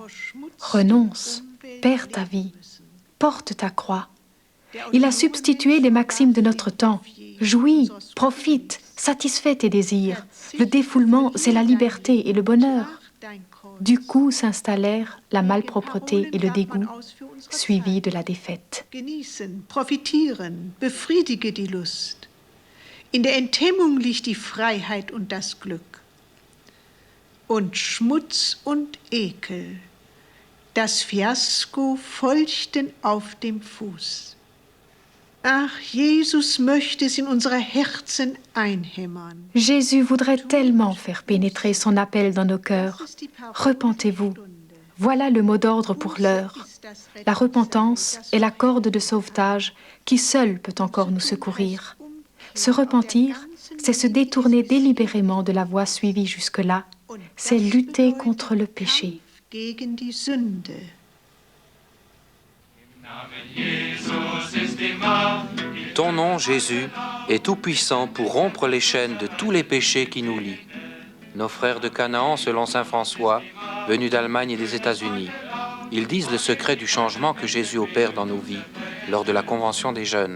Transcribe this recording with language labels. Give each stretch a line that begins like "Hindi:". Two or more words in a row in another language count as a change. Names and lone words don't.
French: Renonce, perds ta vie, porte ta croix. Il a substitué les maximes de notre temps. Jouis, profite, satisfais tes désirs. Le défoulement, c'est la liberté et le bonheur. Du coup s'installèrent la malpropreté et le dégoût, suivis de la défaite.
German: Genießen, profitieren, befriedige die Lust. In der Enthemmung liegt die Freiheit und das Glück. Und Schmutz und Ekel, das Fiasko folgten auf dem Fuß. Ach, Jesus möchte es in unsere Herzen einhämmern.
French: Jésus voudrait tellement faire pénétrer son appel dans nos cœurs. Repentez-vous. Voilà le mot d'ordre pour l'heure. La repentance est la corde de sauvetage qui seule peut encore nous secourir. Se repentir, c'est se détourner délibérément de la voie suivie jusque-là. C'est lutter contre le péché.
German: Gegen die Sünde.
French: Ton nom, Jésus, est tout-puissant pour rompre les chaînes de tous les péchés qui nous lient. Nos frères de Canaan, selon saint François, venus d'Allemagne et des États-Unis, ils disent le secret du changement que Jésus opère dans nos vies lors de la Convention des jeunes.